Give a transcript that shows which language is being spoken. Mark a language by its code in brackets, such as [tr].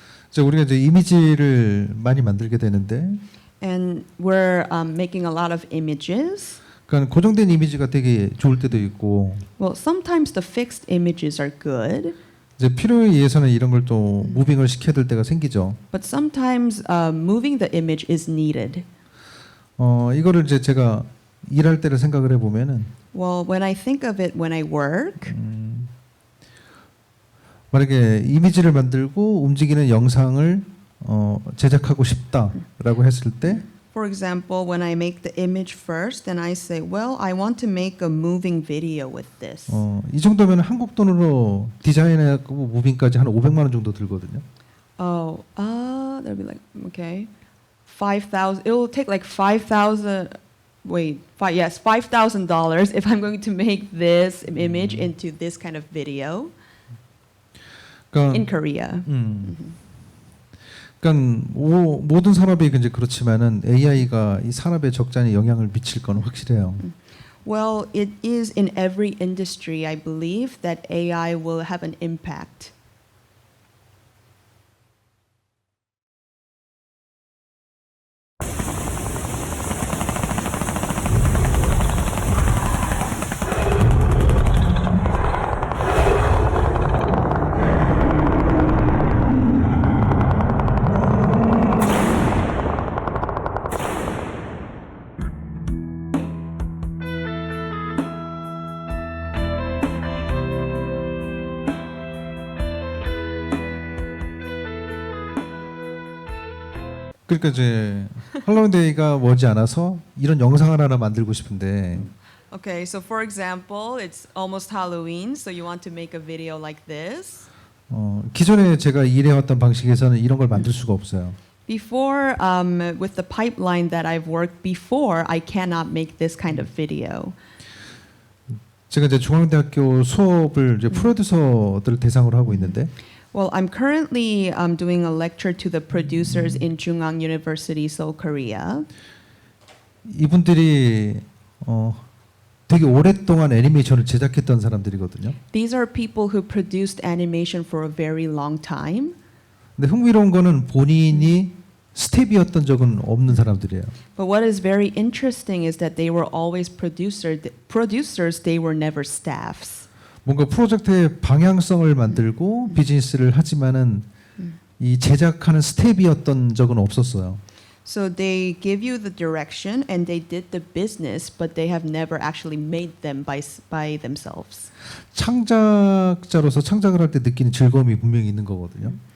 [ko] 이제 우리가 이제 이미지를 많이 만들게 되는데, [en] And we're making a lot of images. [ko] 그러니까 고정된 이미지가 되게 좋을 때도 있고, [en] Well, sometimes the fixed images are good, [ko] 이제 필요에 의해서는 이런 걸 또 무빙을 시켜야 될 때가 생기죠. [en] but sometimes moving the image is needed. [ko] 이거를 이제 제가 일할 때를 생각을 해보면은, [en] Well, when I think of it when I work, [ko] 만약에 이미지를 만들고 움직이는 영상을 제작하고 싶다라고 했을 때, [en] for example, when I make the image first, then I say, well, I want to make a moving video with this. [ko] 이 정도면 한국 돈으로 디자인하고 무빙까지 한 500만 원 정도 들거든요. [en] Oh, that'll be like, okay, 5,000. It will take like 5,000. Wait, yes, $5,000 if I'm going to make this image into this kind of video [ko] 그러니까, [en] in Korea. [ko] 그러니까 모든 산업이 이제 그렇지만은 AI가 이 산업에 적잖이 영향을 미칠 건 확실해요. [en] Well, it is in every industry, I believe, that AI will have an impact. [ko] 그러니까 이제 할로윈데이가 머지 않아서 이런 영상을 하나 만들고 싶은데 [en] Okay, so for example, it's almost Halloween, so you want to make a video like this. [ko] 기존에 제가 일해왔던 방식에서는 이런 걸 만들 수가 없어요. [en] Before, with the pipeline that I've worked before, I cannot make this kind of video. [ko] 제가 이제 중앙대학교 수업을 이제 프로듀서들 대상으로 하고 있는데 [en] Well, I'm currently doing a lecture to the producers in Jungang University, Seoul, Korea. [ko] 이분들이 되게 오랫동안 애니메이션을 제작했던 사람들이거든요. [en] These are people who produced animation for a very long time. [ko] 근데 흥미로운 거는 본인이 스텝이었던 적은 없는 사람들이에요. [en] But what is very interesting is that they were always producers, they were never staffs. [ko] 뭔가 프로젝트의 방향성을 만들고 비즈니스를 하지만은 이 제작하는 스텝이었던 적은 없었어요. [en] So they give you the direction and they did the business, but they have never actually made them by themselves. [ko] 창작자로서 창작을 할 때 느끼는 즐거움이 분명히 있는 거거든요.